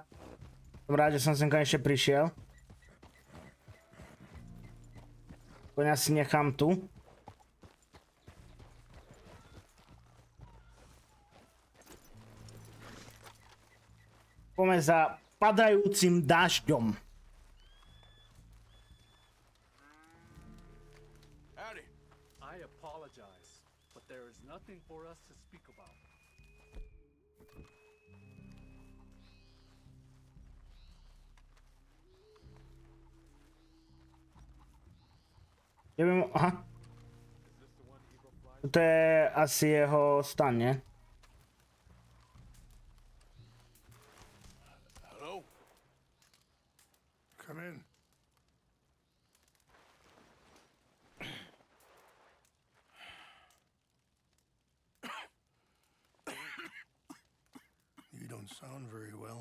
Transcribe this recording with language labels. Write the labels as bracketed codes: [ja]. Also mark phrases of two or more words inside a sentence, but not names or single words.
[sk] Som rád, že som sem konečne prišiel. Koňa si nechám tu. Poďme za padajúcim dážďom. [en] Howdy. I apologize, but there is nothing for us to speak about. [sk] Neviem, aha. To je asi jeho stan, nie? [en] Hello? Come in. You don't sound very well.